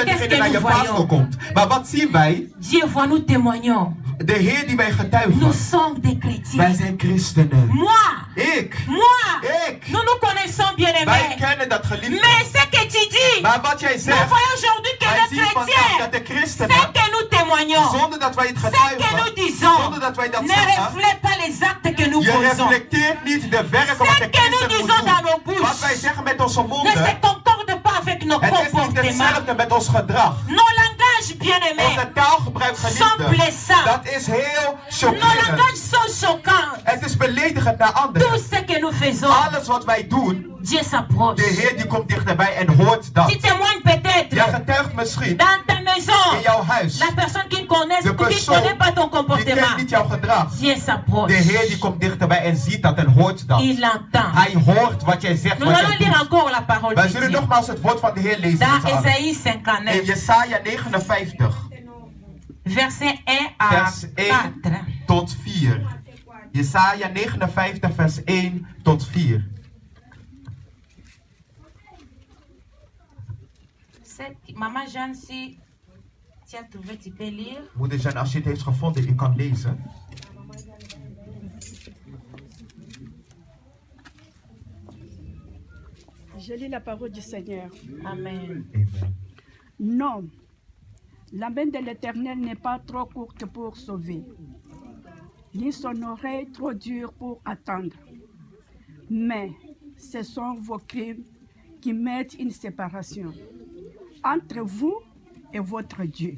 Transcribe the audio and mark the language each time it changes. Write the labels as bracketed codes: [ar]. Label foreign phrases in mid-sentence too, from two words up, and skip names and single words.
[fr] qu'est-ce [nl] diegene [fr] que [nl] naar je [fr] nous [nl] pastor [fr] voyons? [nl] komt. Maar wat zien wij? [fr] Dieu voit, nous témoignons. [nl] De Heer die wij [fr] Nous [nl] getuigen. [fr] sommes des [nl] Wij [fr] chrétiens. [nl] zijn christenen. [fr] Moi, [nl] Ik. [fr] moi, nous nous connaissons bien [nl] Wij [fr] aimés. [nl] kennen dat geliefde. [fr] Mais ce que tu dis, [nl] Maar wat jij [fr] nous [nl] zegt, [fr] voyons aujourd'hui que [nl] wij [fr] les [nl] zien vandaag [fr] chrétiens, [nl] dat de [fr] ce [nl] christenen, [fr] que nous témoignons, [nl] zonder dat wij het [fr] ce que [nl] getuigen, [fr] nous disons, [nl] zonder dat wij dat [fr] ne [nl] zeggen, [fr] reflète pas les actes que nous [nl] je [fr] posons. [nl] reflecteert niet de werken wat de [fr] Ce que nous [nl] christen [fr] disons dans nos [nl] moet doen. [fr] bouches [nl] Wat wij zeggen met onze [fr] ne se [nl] monden, [fr] concorde pas avec nos [nl] het is niet [fr] comportements. [nl] hetzelfde met ons gedrag. [fr] Nos langages bien-aimés [nl] Onze taalgebruik, [fr] sont [nl] geliefde, [fr] blessants. [nl] dat is heel [fr] Nos [nl] chockerend. [fr] langages sont choquants. [nl] Het is beledigend naar [fr] Tout [nl] anderen. [fr] ce que nous faisons, [nl] Alles wat wij doen, [fr] Dieu s'approche. [nl] de Heer die komt dichterbij en hoort dat. [fr] Tu témoignes peut-être [nl] Jij getuigt misschien [fr] dans ta maison. [nl] in jouw huis. [fr] La personne qui connaît [nl] De [fr] ou qui ne [nl] persoon [fr] connaît pas ton [nl] die [fr] comportement. [nl] kent niet jouw gedrag. [fr] Dieu s'approche. [nl] De Heer die komt dichterbij en ziet dat en hoort dat. [fr] Il entend. [nl] Hij hoort wat jij zegt, [fr] Nous [nl] wat [fr] allons [nl] jij [fr] lire [nl] doet. [fr] encore la parole [nl] Wij [fr] de [nl] zullen [fr] Dieu. [nl] nogmaals het woord van de Heer lezen. met [fr] Dans [nl] z'n allen. [fr] Ésaïe [nl] In [fr] 59, [nl] Jesaja 59, [fr] verset 1 à [nl] vers 1 [fr] 4. [nl] tot 4. Jesaja 59, vers 1 tot 4. [fr] Maman Jeanne, si tu as trouvé, tu peux lire. [nl] Moeder Jeanne, als je het heeft gevonden, je kan lezen. [fr] Je lis la parole du Seigneur. Amen. Amen. Non, la main de l'Éternel n'est pas trop courte pour sauver, ni son oreille trop dure pour attendre. Mais ce sont vos crimes qui mettent une séparation entre vous et votre Dieu.